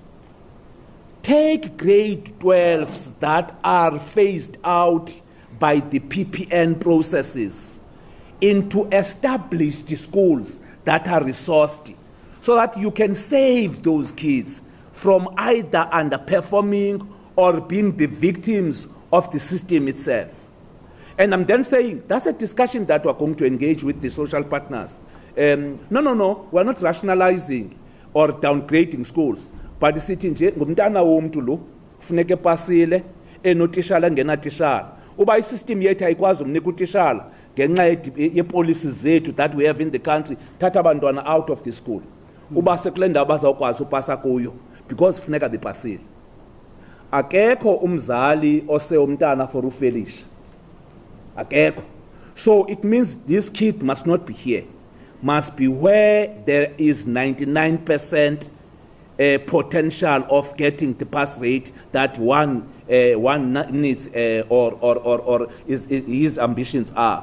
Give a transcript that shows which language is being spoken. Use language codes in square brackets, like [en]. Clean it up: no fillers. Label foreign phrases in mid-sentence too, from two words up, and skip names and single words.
[en] Take grade 12s that are phased out by the PPN processes into established schools that are resourced, so that you can save those kids from either underperforming or being the victims of the system itself. And I'm then saying, that's a discussion that we're going to engage with the social partners. No, we're not rationalizing or downgrading schools. But the city [xh] nje ngumntana womntu lo kufuneka pasile enotishala ngenatishala. Uba isystem yethu ayikwazi umnika utishala ngenxa yepolicies zethu [en] that we have in the country, [xh] thatha abantwana [en] out of the school. [xh] Uba sekule ndawo bazawukwazi upasa kuyo because funeka bepasile. Akekho umzali ose umntana for ufelisha. Akekho. [en] So it means this kid must not be here. Must be where there is 99% potential of getting the pass rate that one needs or his ambitions are.